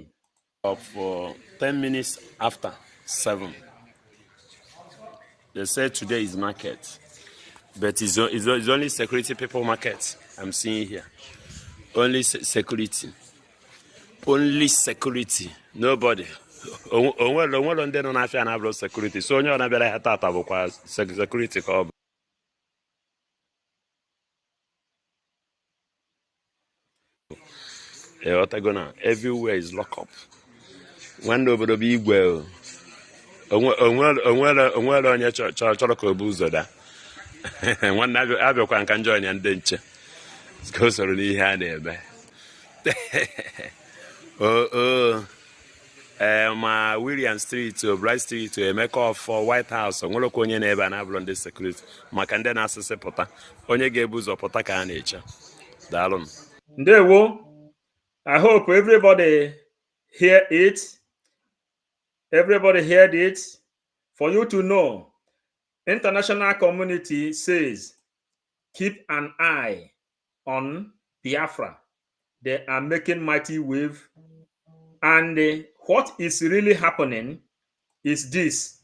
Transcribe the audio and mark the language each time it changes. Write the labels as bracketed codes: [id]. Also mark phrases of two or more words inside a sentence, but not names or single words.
[en] Of 10 minutes after 7. They said today is market, but it's only security people market I'm seeing here. Only security. Only security. Nobody. [ig] Onwe ndị nọ n'afịa na-abụrụ security. So onye ọ na-abịara ya tata bụkwa security ka ọ bụ. Otagona, [en] everywhere is lock up. [ig] Nwanne obodo bụ igwe. Onwere onye chọrọ ka o bu ụzọ daa. Nwanne abịakwa nka njọ onye ndị nche. Ka o soro n'ihe a na-eme. Ma William Street, Bright Street, Emeka for White House, onwerekwa onye na-ebe a na-abụrụ ndị security maka ndị na-asịsị pụta. Onye ga-ebu ụzọ pụta ka a na-eche. Daalụ. Ndewo. [en] I hope everybody hear it. Everybody heard it. For you to know, international community says, keep an eye on Biafra. They are making mighty wave. And what is really happening is this.